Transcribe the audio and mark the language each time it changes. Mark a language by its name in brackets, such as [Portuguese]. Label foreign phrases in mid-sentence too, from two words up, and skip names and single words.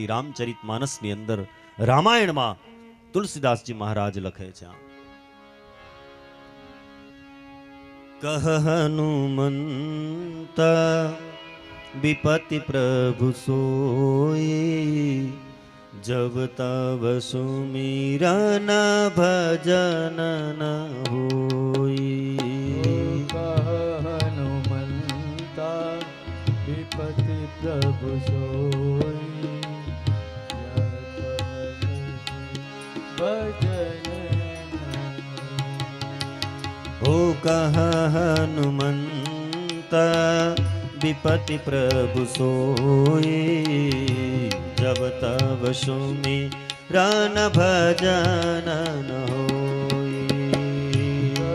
[Gujarati] રામચરિત માનસની અંદર, રામાયણમાં તુલસીદાસજી મહારાજ લખે છે, [Awadhi] कह हनुमंत विपति प्रभु सोई जब तव सुमिरन भजन न होई. हनुमंता विपति प्रभु सोई हो कह हनुमंत विपति प्रभु सोई जब तब सुमिरन भजन न होई.